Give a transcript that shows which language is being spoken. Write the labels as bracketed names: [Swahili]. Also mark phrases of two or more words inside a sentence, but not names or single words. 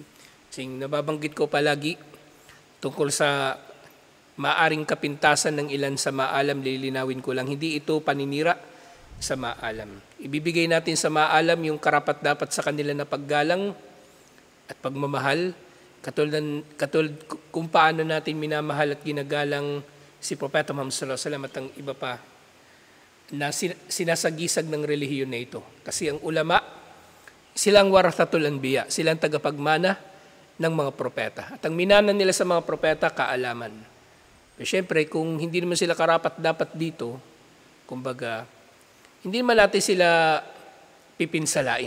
[Filipino] Kasi nababanggit ko palagi tungkol sa maaring kapintasan ng ilan sa maalam, lilinawin ko lang, hindi ito paninira sa maalam. Ibibigay natin sa maalam yung karapat-dapat sa kanila na paggalang at pagmamahal, katulad kung paano natin minamahal at ginagalang si Propeta Muhammad [Arabic] صلى الله عليه وسلم [Filipino] at ang iba pa na sinasagisag ng relihiyon na ito. Kasi ang ulama, silang [Arabic] ورثة الأنبياء, [Filipino] silang tagapagmana ng mga propeta. At ang minana nila sa mga propeta, kaalaman. Pero syempre, kung hindi naman sila karapat-dapat dito, kumbaga, hindi naman natin sila pipinsalain.